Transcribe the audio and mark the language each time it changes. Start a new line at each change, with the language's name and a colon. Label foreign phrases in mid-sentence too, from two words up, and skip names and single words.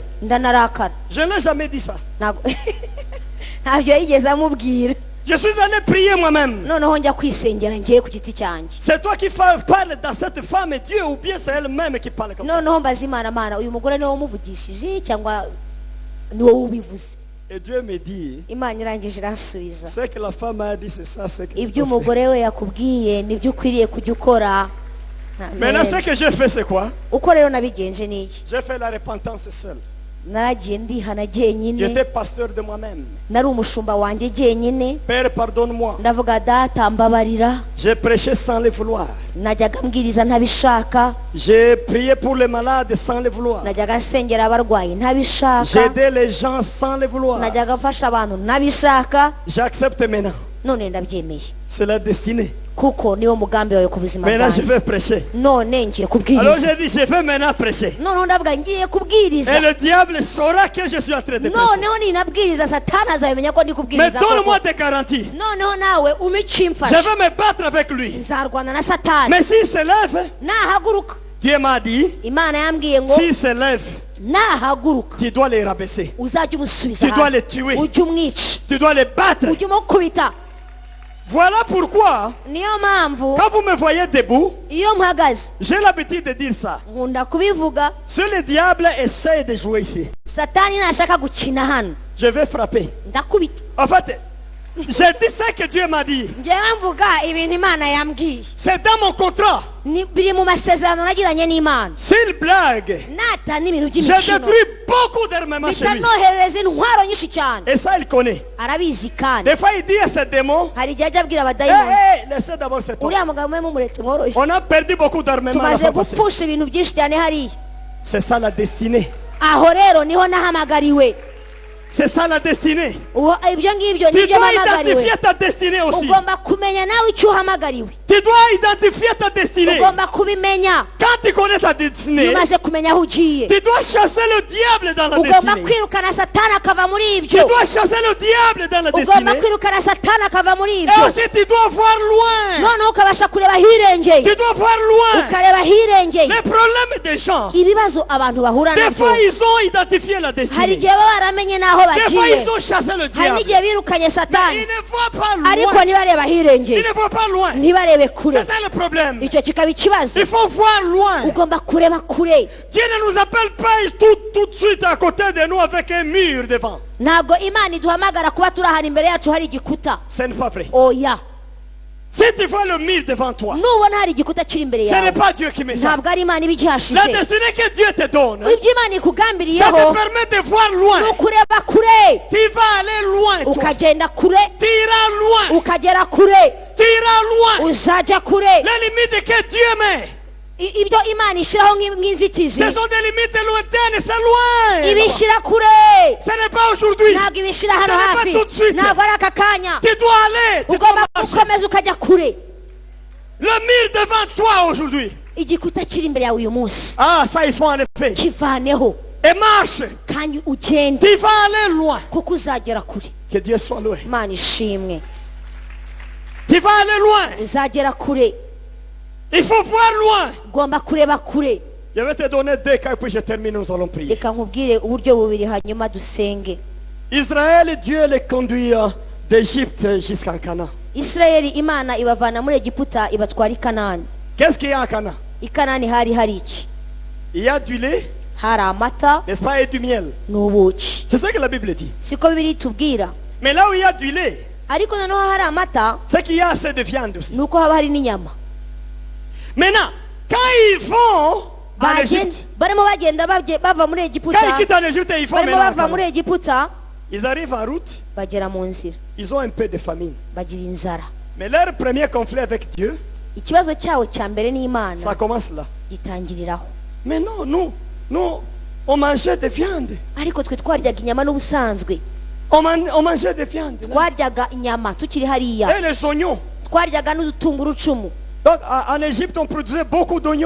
Kinyarwanda: ndanarakara.
French: Je n'ai jamais dit ça.
Kinyarwanda: Ntabyo yigeze amubwira.
French: Je suis allé prier moi-même.
Kinyarwanda: Noneho njya kwisengera ngiye ku giti cyanjye.
French: C'est toi qui parles dans cette femme et Dieu, ou bien c'est elle-même qui parle comme ça.
Kinyarwanda: Noneho mbaza Imana, Mana, uyu mugore niwe wamuvugishije cyangwa ni wowe ubivuze?
French: Et Dieu me dit,
Kinyarwanda: Imana irangije iransubiza,
French: ce que la femme a dit, c'est ça, c'est que tu
Kinyarwanda: ibyo
French: dois faire.
Kinyarwanda: umugore we yakubwiye nibyo ukwiriye kujya ukora.
French: Maintenant, Amen. ce que je fais, c'est quoi?
Kinyarwanda: Uko rero nabigenje ni iki?
French: J'ai fait la repentance seul.
Kinyarwanda: Naragiye ndihana jyenyine,
French: J'étais pasteur de moi-même.
Kinyarwanda: nari umushumba wanjye jyenyine.
French: Père, pardonne-moi.
Kinyarwanda: Ndavuga, data mbabarira.
French: J'ai prêché sans le vouloir.
Kinyarwanda: Najyaga mbwiriza ntabishaka,
French: J'ai prié pour les malades sans le vouloir.
Kinyarwanda: najyaga nsengera abarwayi ntabishaka,
French: J'ai aidé les gens sans le vouloir.
Kinyarwanda: najyaga mfasha abantu ntabishaka.
French: J'accepte maintenant.
Kinyarwanda: none ndabyemeye
French: C'est la destinée.
Kinyarwanda: kuko niwo mugambi wawe ku buzima
French: Maintenant, je
Kinyarwanda: bwanjye.
French: vais prêcher.
Kinyarwanda: None ngiye
French: Alors
Kinyarwanda: kubwiriza,
French: j'ai dit, je vais maintenant prêcher.
Kinyarwanda: noneho ndavuga ngiye kubwiriza,
French: Et le diable saura que je suis en train de prêcher.
Kinyarwanda: noneho ninabwiriza satani azabimenya ko ndi
French: Mais
Kinyarwanda: kubwiriza
French: donne-moi
Kinyarwanda: koko.
French: des garanties.
Kinyarwanda: noneho nawe umice
French: Je
Kinyarwanda: imfashe,
French: vais me battre avec lui.
Kinyarwanda: nzarwana na satani.
French: Mais s'il se lève,
Kinyarwanda: Nahaguruka,
French: Dieu m'a dit,
Kinyarwanda: imana yambwiye ngo
French: s'il se lève,
Kinyarwanda: nahaguruka
French: tu dois les rabaisser.
Kinyarwanda: uzajya umusubiza
French: Tu dois
Kinyarwanda: hasi,
French: les tuer.
Kinyarwanda: ujye umwica,
French: Tu dois les battre.
Kinyarwanda: ujye umukubita.
French: Voilà pourquoi,
Kinyarwanda: Niyo mpamvu
French: quand vous me voyez debout,
Kinyarwanda: iyo mpagaze
French: j'ai l'habitude de dire ça.
Kinyarwanda: nkunda kubivuga.
French: Si le diable essaie de jouer ici,
Kinyarwanda: Satani nashaka gukina hano
French: je vais frapper.
Kinyarwanda: ndakubita.
French: En fait, j'ai dit ça que Dieu m'a dit.
Kinyarwanda: Njyewe mvuga ibintu Imana yambwiye,
French: C'est dans mon contrat.
Kinyarwanda: biri mu masezerano nagiranye n'Imana.
French: S'il blague,
Kinyarwanda: Natana ibintu
French: j'ai
Kinyarwanda: by'imikino
French: détruit beaucoup d'armements chez lui.
Kinyarwanda: bitanoherereza intwaro nyinshi cyane.
French: Et ça, il connaît.
Kinyarwanda: Arabizi kandi
French: Des fois, il dit à ses démons,
Kinyarwanda: hari igihe ajya abwira
French: hé,
Kinyarwanda: abadayimoni,
French: hé, laissez d'abord cet homme.
Kinyarwanda: uriya mugabo mwe mumuretse mworoshye,
French: On a perdu beaucoup d'armements la
Kinyarwanda: tumaze
French: fois passée.
Kinyarwanda: gupfusha ibintu byinshi cyane hariya.
French: C'est ça la destinée.
Kinyarwanda: Aho rero niho nahamagariwe.
French: C'est ça la destinée.
Kinyarwanda: Ibyo ngibyo
French: Tu
Kinyarwanda: nibyo
French: dois
Kinyarwanda: mpamagariwe.
French: identifier ta destinée aussi.
Kinyarwanda: Ugomba kumenya nawe icyo uhamagariwe,
French: Tu dois identifier ta destinée.
Kinyarwanda: ugomba kubimenya.
French: Quand tu connais ta
Kinyarwanda: Iyo
French: destinée,
Kinyarwanda: umaze kumenya aho ugiye,
French: tu dois chasser le diable dans la
Kinyarwanda: ugomba
French: destinée.
Kinyarwanda: kwirukana satani akava muri
French: Tu
Kinyarwanda: ibyo,
French: dois chasser le diable dans la
Kinyarwanda: ugomba
French: destinée.
Kinyarwanda: kwirukana satani akava muri
French: Et
Kinyarwanda: ibyo,
French: aussi, tu dois voir loin.
Kinyarwanda: noneho ukabasha kureba ahirengeye,
French: Tu dois voir loin.
Kinyarwanda: ukareba ahirengeye.
French: Les problèmes des gens,
Kinyarwanda: Ibibazo abantu bahura
French: des
Kinyarwanda: nabyo,
French: fois, ils ont identifié la
Kinyarwanda: hari
French: destinée.
Kinyarwanda: igihe baba baramenye n'aho
French: Des fois,
Kinyarwanda: bagiye,
French: ils ont chassé le
Kinyarwanda: hari
French: diable.
Kinyarwanda: n'igihe birukanye
French: Mais
Kinyarwanda: satani,
French: ils ne voient pas
Kinyarwanda: ariko
French: loin.
Kinyarwanda: ntibareba
French: Ils
Kinyarwanda: ahirengeye,
French: ne voient pas loin.
Kinyarwanda: ntibarebe kure.
French: C'est ça le problème.
Kinyarwanda: Icyo kikaba ikibazo.
French: Il faut voir loin.
Kinyarwanda: Ugomba kureba kure.
French: Dieu ne nous appelle pas tout de suite à côté de nous avec un mur devant.
Kinyarwanda: Ntabwo Imana iduhamagara kuba turi ahantu imbere yacu hari igikuta.
French: Ce n'est pas vrai.
Kinyarwanda: Oya,
French: Si tu vois le mur devant toi,
Kinyarwanda: nubona hari igikuta kiri imbere
French: ce n'est
Kinyarwanda: yawe,
French: pas Dieu qui met ça.
Kinyarwanda: ntabwo ari Imana iba
French: La
Kinyarwanda: igihashize.
French: destinée que Dieu te donne,
Kinyarwanda: Ibyo Imana
French: ça
Kinyarwanda: ikugambiriyeho
French: te permet de voir loin.
Kinyarwanda: ni ukureba kure,
French: Tu vas aller loin, toi.
Kinyarwanda: ukagenda kure,
French: Tu iras loin.
Kinyarwanda: ukagera kure,
French: Tu iras loin.
Kinyarwanda: uzajya kure.
French: Les limites que Dieu met,
Kinyarwanda: Ibyo Imana ishyiraho nk'inzitizi
French: ce sont des limites lointaines, c'est loin.
Kinyarwanda: ibishyira kure,
French: Ce n'est pas aujourd'hui.
Kinyarwanda: ntabwo ibishyira hano
French: Ce n'est pas
Kinyarwanda: hafi,
French: tout de suite.
Kinyarwanda: ntabwo ari aka kanya.
French: Tu dois aller. Tu dois
Kinyarwanda: Ugomba
French: marcher.
Kinyarwanda: gukomeza ukajya kure.
French: Le mur devant toi aujourd'hui.
Kinyarwanda: Igikuta kiri imbere yawe uyu munsi
French: Ah, ça, il faut en effet.
Kinyarwanda: kivaneho
French: Et marche.
Kinyarwanda: kandi ugende,
French: Tu vas aller loin.
Kinyarwanda: kuko uzagera kure.
French: Que Dieu soit loué.
Kinyarwanda: Imana ishimwe,
French: Tu vas aller loin.
Kinyarwanda: uzagera kure.
French: Il faut voir loin.
Kinyarwanda: Ugomba kureba kure.
French: Je vais te donner 2 cas puis je termine, nous allons prier.
Kinyarwanda: Reka nkubwire uburyo bubiri hanyuma dusenge.
French: Israël, Dieu les conduit d'Égypte jusqu'en Canaan.
Kinyarwanda: Isirayeli Imana ibavana muri Egiputa ibatwara i Kanani.
French: Qu'est-ce qu'il y a en Canaan?
Kinyarwanda: I Kanani hari hari iki?
French: Il y a du lait,
Kinyarwanda: Hari amata
French: n'est-ce pas, et du miel.
Kinyarwanda: n'ubuki.
French: C'est ce que la Bible dit.
Kinyarwanda: Siko Bibiliya itubwira.
French: Mais là où il y a du lait,
Kinyarwanda: Ariko noneho hari amata,
French: c'est qu'il y a assez de viande aussi.
Kinyarwanda: nuko haba hari n'inyama.
French: Maintenant, quand ils vont en Égypte,
Kinyarwanda: Barimo bagenda bava muri
French: quand
Kinyarwanda: Egiputa,
French: ils quittent en Égypte, ils font
Kinyarwanda: barimo
French: maintenant en
Kinyarwanda: bava muri
French: Canaan.
Kinyarwanda: Egiputa,
French: Ils arrivent en route,
Kinyarwanda: bagera mu nzira,
French: ils ont un peu de famine.
Kinyarwanda: bagira inzara.
French: Mais leur premier conflit avec Dieu,
Kinyarwanda: Ikibazo cyawo cya mbere
French: ça
Kinyarwanda: n'Imana
French: commence là.
Kinyarwanda: gitangiriraho.
French: Mais non, nous, on mangeait de viande.
Kinyarwanda: Ariko twe twaryaga inyama n'ubusanzwe,
French: On mangeait de viande.
Kinyarwanda: twaryaga inyama tukiri hariya,
French: Et les oignons.
Kinyarwanda: twaryaga n'udutunguru cumu.
French: Donc en Égypte, on produisait beaucoup d'oignons.